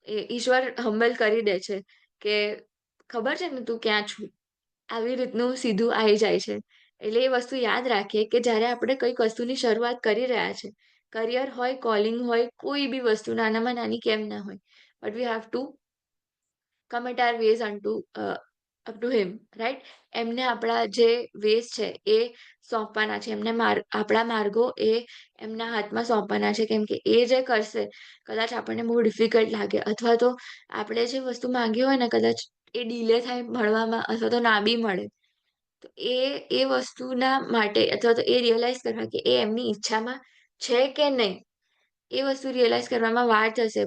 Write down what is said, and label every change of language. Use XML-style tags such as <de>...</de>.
<gu>ઈશ્વર હમ્બલ કરી દે છે કે ખબર છે ને તું ક્યાં છું? આવી રીતનું સીધું આવી જાય છે. એટલે એ વસ્તુ યાદ રાખીએ કે જ્યારે આપણે કંઈક વસ્તુની શરૂઆત કરી રહ્યા છે, કરિયર હોય, કોલિંગ હોય, કોઈ બી વસ્તુ નાનામાં નાની કેમ ના હોય.</gu> <en>But we have to commit our ways up to him, right?</en> <gu>એમને આપણા જે વેઝ છે એ સોંપવાના છે. એમને આપણા માર્ગો એ એમના હાથમાં સોંપવાના છે. કેમ કે એ જે કરશે, કદાચ આપણને બહુ ડિફિકલ્ટ લાગે અથવા તો આપણે જે વસ્તુ માંગી હોય ને કદાચ એ ડીલે થાય મળવામાં અથવા તો ના બી મળે. તો એ વસ્તુના માટે અથવા તો એ રિયલાઈઝ કરવા કે એ એમની ઈચ્છામાં છે કે નહીં, એ વસ્તુ રિયલાઈઝ કરવામાં વાર થશે.</gu>